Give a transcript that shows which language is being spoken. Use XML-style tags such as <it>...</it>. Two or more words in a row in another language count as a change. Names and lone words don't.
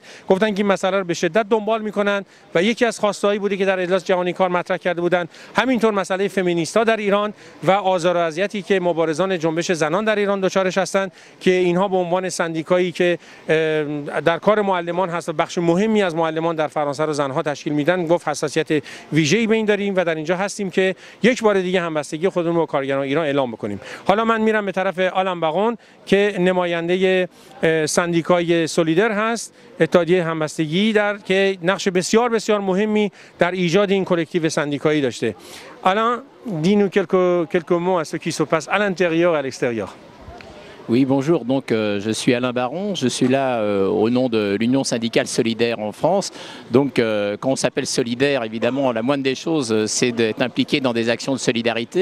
<fa>گفتن که این مسئله رو به شدت دنبال میکنند و یکی از خواسته‌هایی بوده که در اجلاس جهانی کار مطرح کرده بودند همینطور مسئله فمینیست‌ها در ایران و آزار و اذیتی که مبارزان جنبش زنان در ایران دچارش هستند که اینها به عنوان سندیکایی که در کار معلمان هست و بخش مهمی از معلمان در فرانسه رو زنها تشکیل میدن گفت حساسیت ویژه‌ای به این داریم و در اینجا هستیم که یک بار دیگه همبستگی خودمون رو با کارگران ایران اعلام بکنیم. حالا من میرم به طرف آلن باغون که نماینده سندیکای سولیدر هست، اتحادیه همبستگی که نقش بسیار بسیار مهمی در ایجاد این کلکتیو سندیکایی داشته.</fa> <fr>Alain, dis-nous quelques mots à ceux qui se passent à l'intérieur et à l'extérieur. Oui, bonjour. Donc, je suis Alain Baron. Je suis là au nom de l'Union syndicale solidaire en France. Donc, quand on s'appelle solidaire, évidemment, la moindre des choses, c'est d'être impliqué dans des actions de solidarité.</fr>